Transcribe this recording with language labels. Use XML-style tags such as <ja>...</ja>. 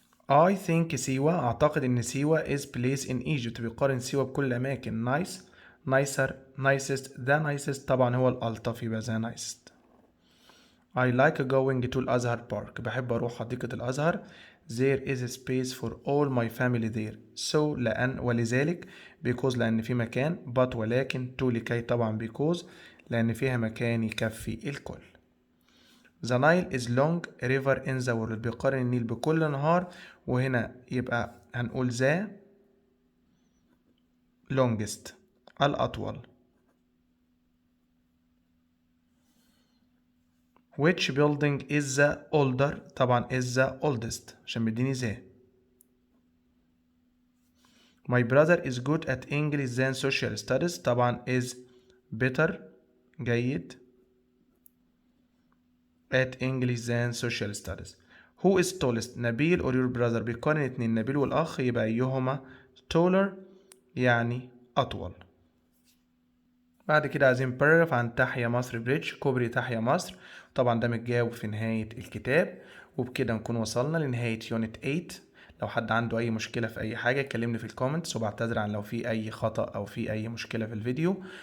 <en>I think سيوة،</en> <ar>أعتقد إن سيوة</ar> <en>is place in Egypt،</en> <ar>بيقارن سيوة بكل الأماكن،</ar> <en>nice nicer nicest the nicest،</en> <ar>طبعا هو الألطف يبقى</ar> <en>the nicest. I like going to الأزهر park،</en> <ar>بحب أروح حديقة الأزهر.</ar> <en>There is a space for all my family there. So</en> <ar>لأن ولذلك</ar> <en>because</en> <ar>لأن في مكان</ar> <en>but</en> <ar>ولكن</ar> <en>to</en> <ar>لكي طبعا because لأن فيها مكان يكفي الكل.</ar> <en>The Nile is long river in the world،</en> <ar>بيقارن النيل بكل نهار، وهنا يبقى هنقول</ar> <en>the longest</en> <ar>الأطول.</ar> <en>Which building is the older،</en> <ar>طبعا</ar> <en>is the oldest</en> <ar>عشان مديني</ar> <en>the. My brother is good at English than social studies،</en> <ar>طبعا</ar> <en>is better</en> <ar>جيد</ar> <en>at English than social studies. Who is tallest، نبيل or your brother،</en> <ar>بيقارن اتنين نبيل والأخ يبقى أيهما</ar> <en>taller</en> <ar>يعني أطول. بعد كده عايزين paragraph عن تحيا مصر بريدج، كوبري تحيا مصر، طبعا ده متجاوب في نهاية الكتاب. وبكده نكون وصلنا لنهاية يونت 8. لو حد عنده أي مشكلة في أي حاجة كلمني في الكومنتس، وبعتذر عن لو في أي خطأ أو في أي مشكلة في الفيديو.</ar>